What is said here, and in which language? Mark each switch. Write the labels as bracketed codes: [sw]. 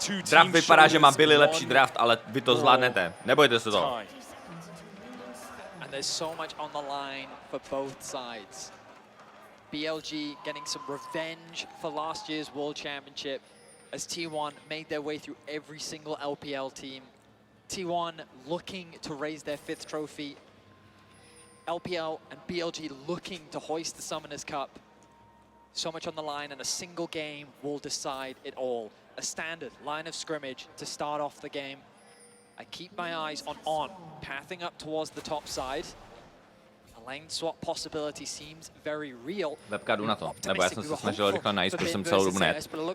[cs] Draft vypadá, že má Billy lepší draft, ale vy to zvládnete. Nebojte se toho. [en] There's so much on the line for both sides. BLG getting some revenge for last year's World Championship as T1 made their way through every single LPL team. T1 looking to raise their 5th trophy. LPL and BLG looking to hoist the Summoners Cup. So much on the line, and a single game will decide it all. A standard line of scrimmage to start off the game. I keep my eyes on, pathing up towards the top side. A lane swap possibility seems very real. [cs] Webka, jdu na to, nebo já jsem se snažil rychle najít, protože jsem celou dobu net.